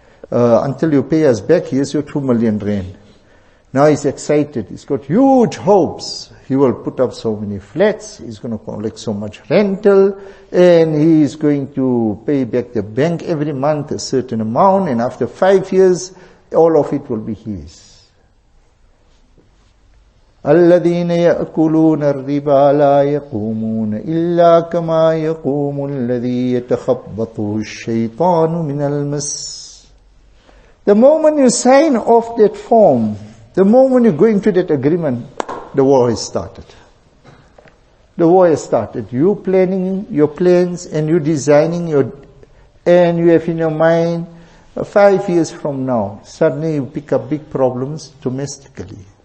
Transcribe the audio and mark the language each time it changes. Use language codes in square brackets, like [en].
[en] Until you pay us back, here's your 2 million rand. Now he's excited. He's got huge hopes. He will put up so many flats. He's going to collect so much rental. And he's going to pay back the bank every month a certain amount. And after 5 years, all of it will be his. [ar] الذين يأكلون الربا لا يقومون إلا كما يقوم الذي يتخبطه الشيطان من المس. [en] The moment you sign off that form, the moment you go into that agreement, the war has started. The war has started. You planning your plans and you designing and you have in your mind 5 years from now, suddenly you pick up big problems domestically.